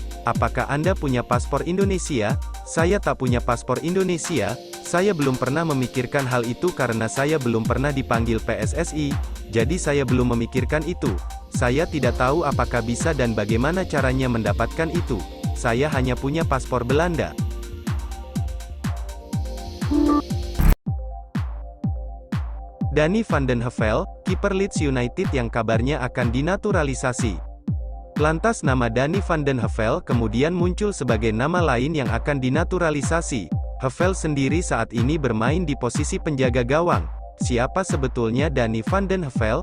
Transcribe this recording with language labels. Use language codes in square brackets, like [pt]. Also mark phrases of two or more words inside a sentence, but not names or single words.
[id] Apakah Anda punya paspor Indonesia? Saya tak punya paspor Indonesia. Saya belum pernah memikirkan hal itu karena saya belum pernah dipanggil PSSI, jadi saya belum memikirkan itu. Saya tidak tahu apakah bisa dan bagaimana caranya mendapatkan itu. Saya hanya punya paspor Belanda. Danny van den Heuvel, kiper Leeds United yang kabarnya akan dinaturalisasi. Lantas nama Danny van den Heuvel kemudian muncul sebagai nama lain yang akan dinaturalisasi. Heuvel sendiri saat ini bermain di posisi penjaga gawang. Siapa sebetulnya Danny van den Heuvel?